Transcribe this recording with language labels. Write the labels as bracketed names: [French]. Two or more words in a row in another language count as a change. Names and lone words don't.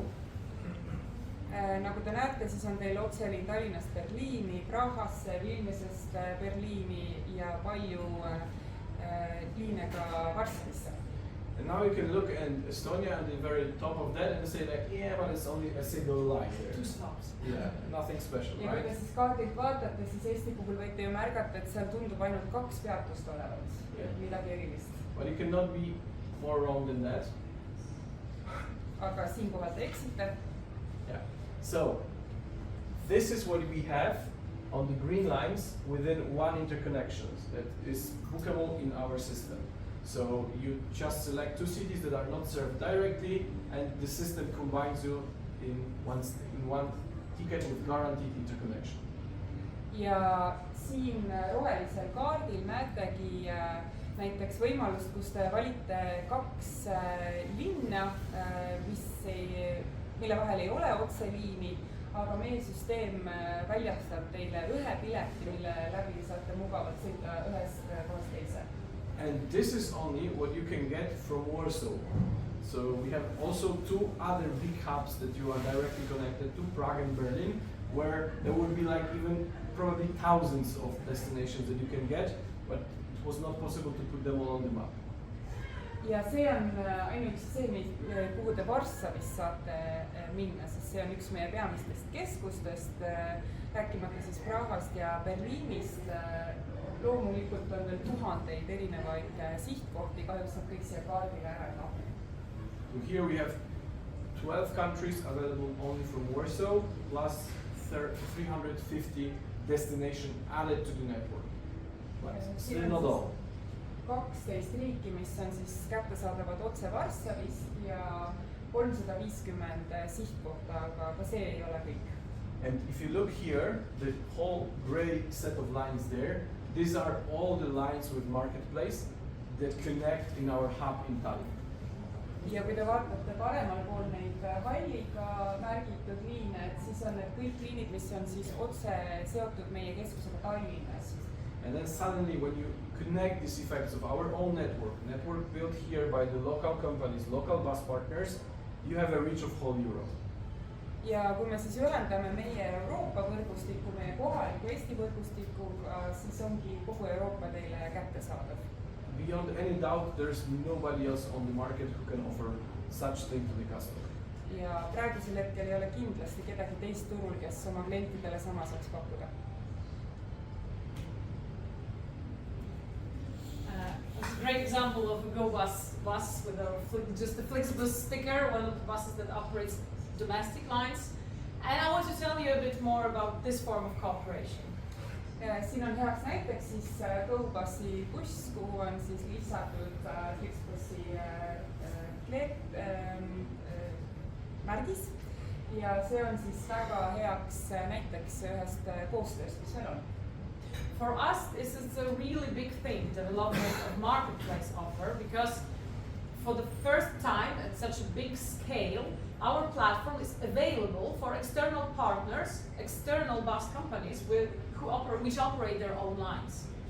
[Estonian] Nagu te näete, siis on teil otseliin Tallinnast Berliini, Prahasse, Vilniusest Berliini ja palju liine ka Varssavisse. [English] And now you can look at Estonia at the very top of that and say like, yeah, but it's only a single line there. 2 stops. Yeah, nothing special, [Estonian] ja [English] right? [Estonian] kui te siis kaardilt vaatate, siis Eesti puhul võite ju märgata, et seal tundub ainult 2 peatust olevat, midagi erilist. [English] But you cannot be more wrong than that. [Estonian] Aga siinkohal te eksite. [English] Yeah. So this is what we have on the green lines within one interconnection that is bookable in our system. So you just select 2 cities that are not served directly, and the system combines you in one ticket with guaranteed interconnection. [Estonian] Ja siin rohelisel kaardil näetegi näiteks võimalust, kus te valite 2 linna, mille vahel ei ole otseliini, aga meie süsteem väljastab teile 1 pileti, mille läbi saate mugavalt sõita ühest kohast teise. [English] And this is only what you can get from Warsaw. So we have also 2 other big hubs that you are directly connected to, Prague and Berlin, where there would be like even probably thousands of destinations that you can get, but it was not possible to put them all on the map. [Estonian] Ja see on ainuüksi see, kuhu te Varssavist saate minna, sest see on üks meie peamistest keskustest, rääkimata siis Prahast ja Berliinist. Loomulikult on veel tuhandeid erinevaid sihtkohti, kahjuks nad kõik siia kaardile ära ei mahu. [English] So here we have 12 countries available only from Warsaw, plus 350 destinations added to the network. But still not all. [Estonian] 12 riiki, mis on siis kättesaadavad otse Varssavist ja 350 sihtkohta, aga ka see ei ole kõik. [English] And if you look here, the whole gray set of lines there, these are all the lines with marketplace that connect in our hub in Tallinn. [Estonian] Ja kui te vaatate paremal pool neid halliga märgitud liine, et siis on need kõik liinid, mis on siis otse seotud meie keskusega Tallinnas. [English] And then suddenly when you connect these effects of our own network built here by the local companies, local bus partners, you have a reach of whole Europe. [Estonian] Ja kui me siis ühendame meie Euroopa võrgustiku, meie kohaliku Eesti võrgustikuga, siis ongi kogu Euroopa teile kättesaadav. [English] Beyond any doubt, there's nobody else on the market who can offer such thing to the customer. [Estonian] Ja praegusel hetkel ei ole kindlasti kedagi teist turul, kes oma klientidele sama saaks pakkuda. [English] A great example of a Go bus with just a Flixbus sticker, one of the buses that operates domestic lines. And I want to tell you a bit more about this form of cooperation. [Estonian] Siin on heaks näiteks siis GoBusi buss, kuhu on siis lisatud FlixBusi märgis. Ja see on siis väga heaks näiteks ühest koostööst, mis meil on. [English] For us, this is a really big thing, development of marketplace offer, because for the first time at such a big scale, our platform is available for external partners, external bus companies which operate their own lines.